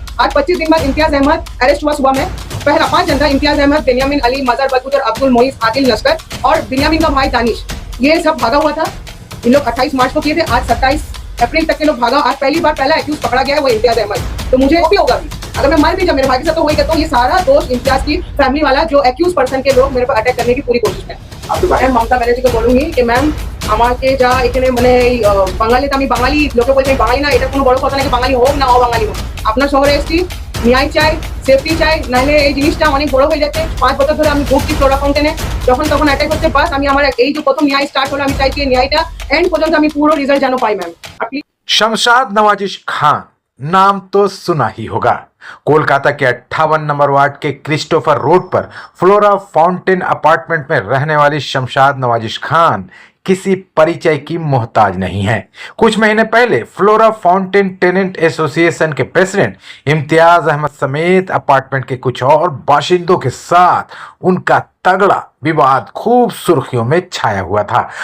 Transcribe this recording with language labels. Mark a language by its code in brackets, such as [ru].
[hi] आज 25 दिन बाद इम्तियाज अहमद अरेस्ट हुआ सुबह में। पहला 5 जनता इम्तियाज अहमद, बेनियामिन अली, मजहर बदकुदर, अब्दुल मोइस, आदिल लश्कर और बिन्यामीन का भाई दानिश, ये सब भागा हुआ था। इन लोग 28 मार्च को किए थे, आज 27 अप्रैल तक के लोग भागा। आज पहली बार पहला एक्यूज पकड़ा गया है वो इम्तियाज अहमद। तो मुझे भी होगा भी अगर मैं मर भी जाऊं मेरे भाई के साथ तो वही कहता हूँ, ये सारा दोष इम्तियाज की फैमिली वाला जो एक्यूज पर्सन के लोग मेरे पर अटैक करने की पूरी कोशिश है। मैम ममता बनर्जी को बोलूंगी कि मैम [bn] আমাকে যা এখানে মানে বাঙালিতে আমি বাঙালি লোকে বলছে বাঙালি না, এটা কোনো বড় কথা নাকি বাঙালি হোক না অবাঙালি হোক, আপনার শহরে এসছি ন্যায় চাই, সেফটি চাই, নাহলে এই জিনিসটা অনেক বড় হয়ে যাচ্ছে। 5 বছর ধরে আমি ঘুরছি ফ্লোরা ফাউন্টেনে, যখন তখন অ্যাটাক হচ্ছে। বাস আমি আমার এই যে প্রথম ন্যায় স্টার্ট হলো, আমি চাইছি ন্যায়টা এন্ড পর্যন্ত আমি পুরো রিজাল্ট যেন পাই ম্যাম। আপনি [hi] शमशाद नवाजिश खान नाम तो सुना ही होगा। कोलकाता के 58 नंबर वार्ड के क्रिस्टोफर रोड पर फ्लोरा फाउंटेन अपार्टमेंट में रहने वाली शमशाद नवाजिश खान किसी परिचय की मोहताज नहीं है। कुछ महीने पहले फ्लोरा फाउंटेन टेनेंट एसोसिएशन के प्रेसिडेंट इम्तियाज अहमद समेत अपार्टमेंट के कुछ और बाशिंदों के साथ उनका तगड़ा विवाद खूब सुर्खियों में छाया हुआ था।